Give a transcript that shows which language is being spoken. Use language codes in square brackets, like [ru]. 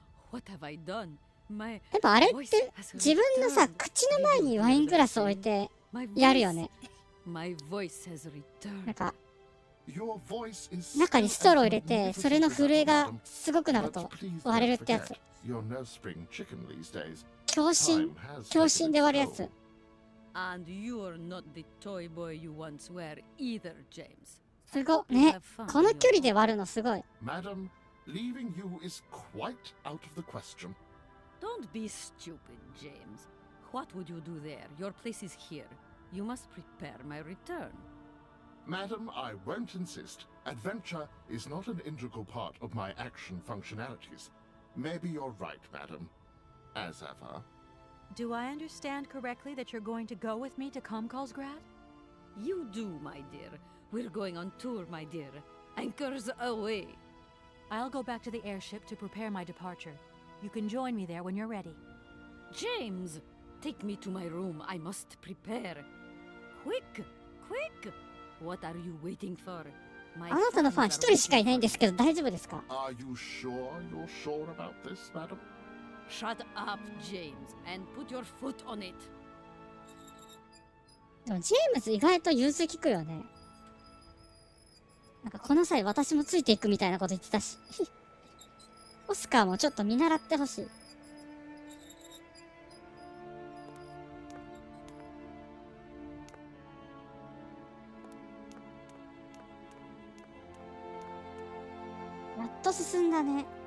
[en] What have I done? My [ja] やっぱあれって自分のさ口の前にワイングラスを置いてやるよね。 [en] My voice has returned. [ja] なんか [en] Your voice is [ja] 中にストロー入れてそれの震えがすごくなると割れるってやつ。 [en] You're no spring chicken these days. [ja] 強心で割るやつ。 [en] And you are not the toy boy you once were either, James. [ja] すごいね。この距離で割るのすごい。 [en] Madam, leaving you is quite out of the question. Don't be stupid, James. What would you do there? Your place is here. You must prepare my return. Madam, I won't insist. Adventure is not an integral part of my action functionalities. Maybe you're right, madam. As ever. Do I understand correctly that you're going to go with me to Comcalsgrad? You do, my dear. We're going on tour, my dear. Anchors away. I'll go back to the airship to prepare my departure. You can join me there when you're ready. James, take me to my room. I must prepare. Quick, quick. What are you waiting for? [ja] あなたのファン一人しかいないんですけど大丈夫ですか？ [en] Are you sure you're sure about this, madam? Shut up, James, and put your foot on it. [ja] でもジェームズ意外と融通きくよね。なんかこの際私もついていくみたいなこと言ってたし。オスカーもちょっと見習ってほしい。やっと進んだね。